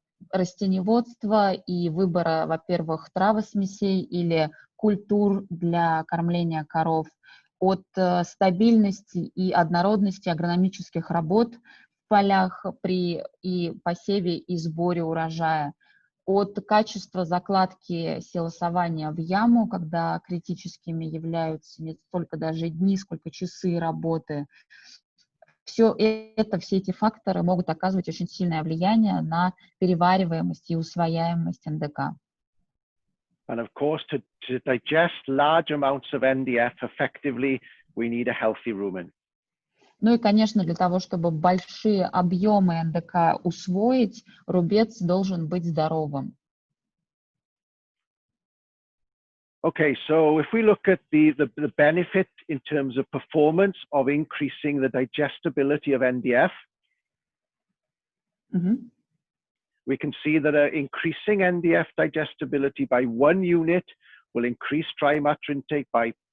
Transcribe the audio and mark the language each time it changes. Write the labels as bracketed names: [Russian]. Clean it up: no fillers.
[Russian] растениеводства и выбора, во-первых, травосмесей или культур для кормления коров, от стабильности и однородности агрономических работ в полях при посеве и сборе урожая, от качества закладки силосования в яму, когда критическими являются не столько даже дни, сколько часы работы. Все эти факторы могут оказывать очень сильное влияние на перевариваемость и усвояемость НДК. [English] And of course, to digest large amounts of NDF effectively, we need a healthy rumen. [Russian] Ну и, конечно, для того, чтобы большие объемы НДК усвоить, рубец должен быть здоровым. [English] Okay, so if we look at the benefit in terms of performance of increasing the digestibility of NDF, we can see that increasing NDF digestibility by 1 unit will increase dry matter intake by